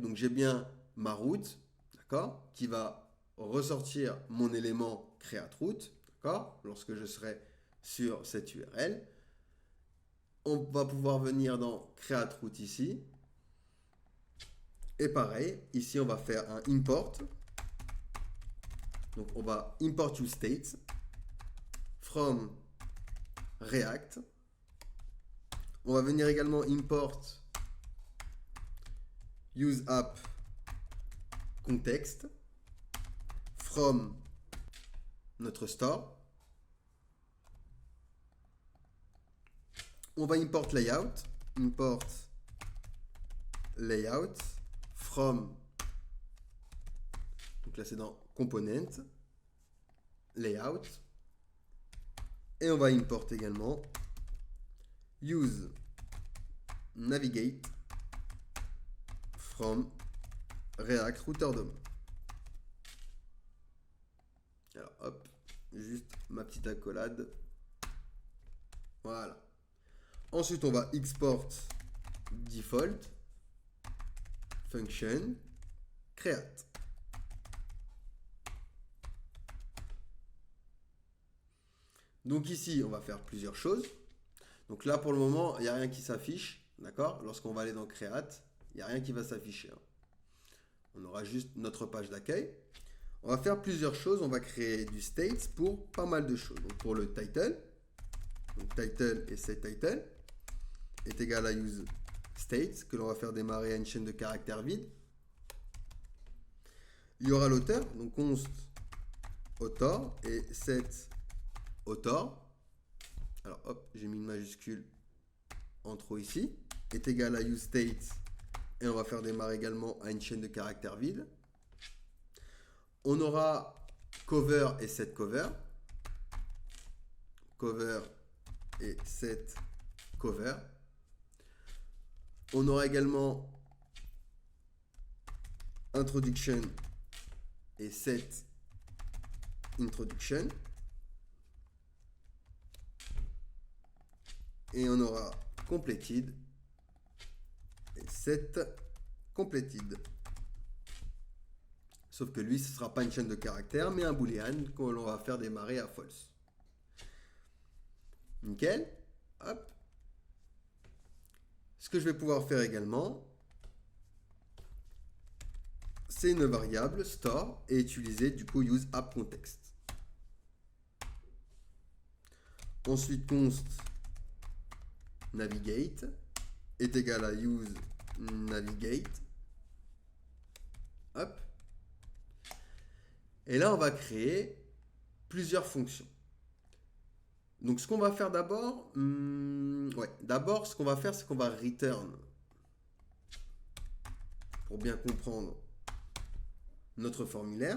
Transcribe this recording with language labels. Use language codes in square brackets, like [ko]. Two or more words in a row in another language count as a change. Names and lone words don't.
[fr] Donc j'ai bien ma route, d'accord, qui va ressortir mon élément Create Route, d'accord, lorsque je serai sur cette URL. On va pouvoir venir dans Create Route ici. Et pareil, ici on va faire un import. Donc on va [en] import useState from React. [fr] On va venir également [en] import useApp context from [fr] notre store. On va [en] import layout, import layout from, [fr] donc là c'est dans component, layout, et on va import également [en] use navigate from React Router DOM. [fr] Alors hop, juste ma petite accolade. Voilà. Ensuite, on va [en] export default function create. [fr] Donc ici, on va faire plusieurs choses. Donc là, pour le moment, il n'y a rien qui s'affiche. D'accord? Lorsqu'on va aller dans create, il n'y a rien qui va s'afficher. On aura juste notre page d'accueil. On va faire plusieurs choses. On va créer du state pour pas mal de choses. Donc pour le title, donc title et setTitle est égal à [en] use state, [fr] que l'on va faire démarrer à une chaîne de caractères vide. Il y aura l'auteur, donc [en] const author [fr] et [en] set author. [fr] Alors hop, j'ai mis une majuscule en trop ici, est égal à [en] use state, [fr] et on va faire démarrer également à une chaîne de caractères vide. On aura cover et set cover. Cover et set cover. On aura également introduction et set introduction. Et on aura completed et set completed. Sauf que lui, ce ne sera pas une chaîne de caractères, mais un boolean que l'on va faire démarrer à false. Nickel. Hop. Ce que je vais pouvoir faire également, c'est une variable store et utiliser du coup [en] use app context. [fr] Ensuite, [en] const navigate [fr] est égal à [en] use navigate. [fr] Hop. Et là, on va créer plusieurs fonctions. Donc, ce qu'on va faire d'abord, d'abord, ce qu'on va faire, c'est qu'on va return, pour bien comprendre notre formulaire.